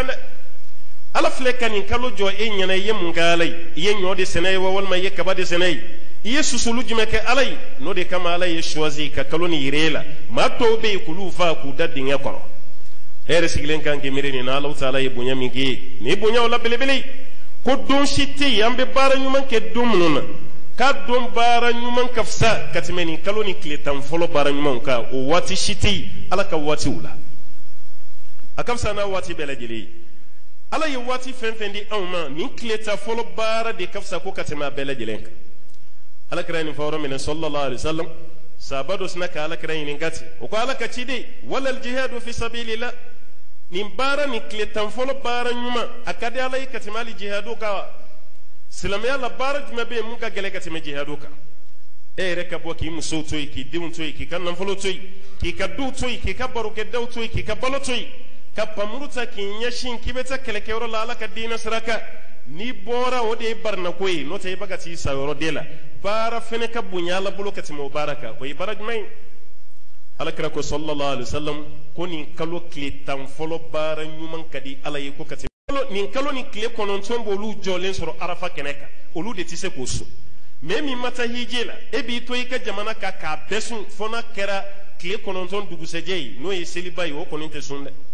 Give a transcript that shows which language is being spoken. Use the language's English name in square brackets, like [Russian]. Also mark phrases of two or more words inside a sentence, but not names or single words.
[Bambara] dɛ ala filɛ ka nin kalo jɔ e ɲɛna i ye mun kɛ ala ye i ye ɲɔ de sɛnɛ ye wa walima i ye kaba de sɛnɛ ye i ye susulu jumɛn kɛ ala ye n'o de kama ala ye choisi ka kalo nin yire la maa tɔw bɛ yen k'olu fa k'u da dingɛ kɔrɔ e yɛrɛ sigilen kan k'i miiri nin na ala taala ye bonya min k'i ye nin bonya o la belebele ko don si tɛ yen an bɛ baara ɲuman kɛ don minnu na ka don baara ɲuman ka fisa ka tɛmɛ nin kalo ni tile tan fɔlɔ baara ɲumanw kan o waati si tɛ yen ala ka waatiw la a ka fisa n'a waati bɛɛ lajɛlen ye ala ye waati fɛn fɛn di anw ma nin tile tan fɔlɔ baara de ka fisa ko ka tɛmɛ a bɛɛ lajɛlen kan ala kɛra nin fɔ yɔrɔ min na [Arabic] صلى الله عليه وسلم [Bambara] sahaba dɔ sina ka ala kɛra ɲininka ten o ko ala ka ciden [Arabic] ولا الجهاد في سبيل الله [Bambara] nin baara ni tile tan fɔlɔ baara ɲuman a ka di ala ye ka tɛmɛ hali jihadu kan wa silamɛya la baara jumɛn bɛ yen mun ka gɛlɛn ka tɛmɛ jihadu kan e yɛrɛ ka bɔ k'i musow to yen k'i denw to yen k'i ka nafolo to yen k'i ka duw to yen k'i ka barokɛdaw to yen k'i ka balo to yen ka panmuru ta k'i ɲɛsin k'i bɛ taa kɛlɛkɛyɔrɔ la ala ka diinɛ sira kan n'i bɔra o de ye barinako ye n'o tɛ i bɛ ka t'i sa yɔrɔ de la baara fɛnɛ ka bonya ala bolo ka tɛmɛ o baara kan o ye baara jumɛn ye alakira ko [Arabic] صلى الله عليه وسلم [Bambara] ko nin kalo tile tan fɔlɔ baara ɲuman ka di ala ye ko ka tɛmɛ nin kalo ni tile kɔnɔntɔn b'olu jɔlen sɔrɔ arafa kɛnɛ kan olu de tɛ se k'o sun mais min ma taa hije la e b'i to i ka jamana kan k'a bɛɛ sun fɔ n'a kɛra tile kɔnɔntɔn dugusɛjɛ ye n'o ye seliba ye o kɔni tɛ sun dɛ